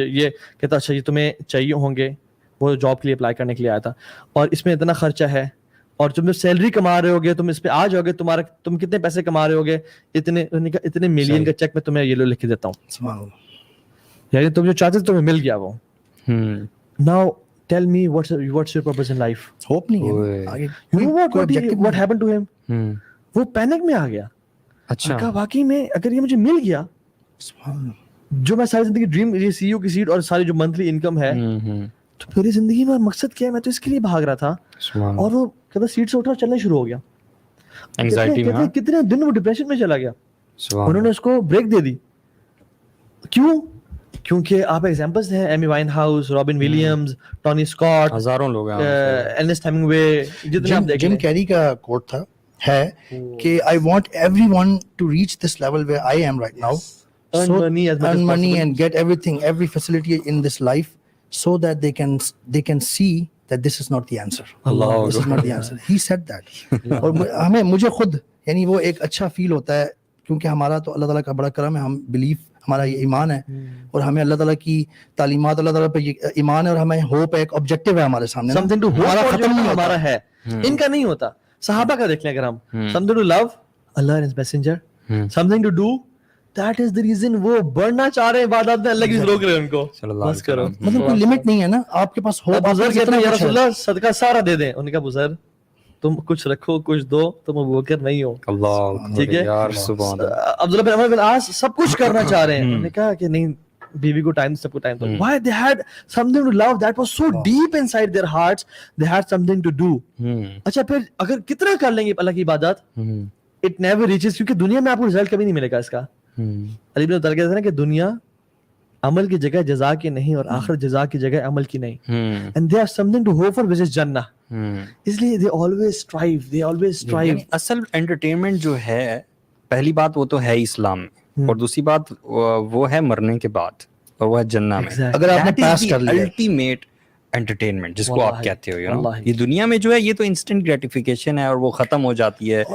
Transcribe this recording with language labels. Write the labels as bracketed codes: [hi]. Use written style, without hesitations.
[ur] یہ کہتا اچھا یہ تمہیں چاہیے ہوں گے, وہ جاب کے لیے اپلائی کرنے کے لیے آیا تھا, اور اس میں اتنا خرچہ ہے, اور تم سیلری کما رہے ہوگے, تم اس پہ آ جاؤ گے, تم کتنے پیسے کما رہے ہوگے, اتنے ملین کا چیک میں تمہیں یہ لکھ کے دیتا ہوں. یعنی تم جو چاہتے تھے تمہیں مل گیا وہ. [en] Now tell me what's your purpose in life? [ur] Hope نہیں ہے. [en] You know what happened to him? [ur] وہ پینک میں آ گیا. اچھا, کہا واقعی میں اگر یہ مجھے مل گیا, جو میں ساری زندگی ڈریم, یہ سی او کی سیٹ اور ساری جو منتھلی انکم ہے, تو میری زندگی میں مقصد کیا ہے, میں تو اس کے لیے بھاگ رہا تھا. اور وہ کہتا سیٹ سے اٹھا چلنا شروع ہو گیا, کتنے دن وہ ڈپریشن میں چلا گیا. انہوں نے اس کو بریک دے دی. کیوں؟ کیونکہ آپ ایگزامپلس ہیں, ایمی وائن house, robin Williams, Tony Scott, ہزاروں لوگ ہیں, ارنسٹ ہیمنگوے, جتنے آپ دیکھیں. جم کیری کا کوٹ تھا ہے کہ [en] I want everyone to reach this level where I am right now, earn money and get everything, every facility in this life, so that they can see that this is not the answer. This is not the answer. He said that. [ur] اور مجھے خود یعنی وہ ایک اچھا فیل ہوتا ہے, کیونکہ ہمارا تو اللہ تعالیٰ کا بڑا کرم ہے, ہم بلیف, ہمارا یہ ایمان ہے, اور ہمیں اللہ تعالیٰ کی تعلیمات, اللہ تعالیٰ پہ ایمان ہے, اور ہمیں ہوپ ہے, ایک آبجیکٹیو ہے ہمارے سامنے, [en] something to hope [ur] ختم نہیں ہمارا ہے, ان کا نہیں ہوتا. صحابہ کا دیکھ لیں اگر ہم, [en] something to love Allah and his messenger, something to do, that is the reason [ur] وہ بڑھنا چاہ رہے ہیں عبادات میں, اللہ کی روک رہے ہیں ان کو, بس کرو. مطلب کوئی لمٹ نہیں ہے نا آپ کے پاس. ہو بزرگ کہتے ہیں یا رسول اللہ صدقہ سارا دے دیں, انہوں نے کہا بزرگ تم کچھ رکھو کچھ دو, تم ابوبکر نہیں ہو. اللہ, ٹھیک ہے, یار سبحان اللہ. عبداللہ بن عمر بن عاص سب کچھ کرنا چاہ رہے ہیں, انہوں نے کہا کہ نہیں, بیوی کو ٹائم سب کو time do. [en] Why they had something to love that was so deep inside their hearts, they had something to do. [ur] اچھا پھر اگر کتنا کر لیں گے اللہ کی عبادت, [en] it never reaches, [ur] کیونکہ دنیا میں آپ کو رزلٹ کبھی نہیں ملے گا اس کا. علی بن ابی طالب کہتے ہیں نا کہ دنیا عمل کی جگہ جزا کی نہیں اور آخرت جزا کی جگہ عمل کی نہیں. [en] And they have something to hope for which is جنہ. [ur] اس لیے [en] they always strive. [ur] اصل انٹرٹینمنٹ جو ہے پہلی بات وہ تو ہے اسلام میں, اور دوسری بات وہ ہے مرنے کے بعد, اور وہ ہے جنہ میں. اگر آپ نے پاس کر لیا الٹیمیٹ انٹرٹینمنٹ جس کو آپ کہتے ہو, یہ دنیا میں جو ہے یہ تو انسٹنٹ گریٹیفیکیشن ہے اور وہ ختم ہو جاتی ہے.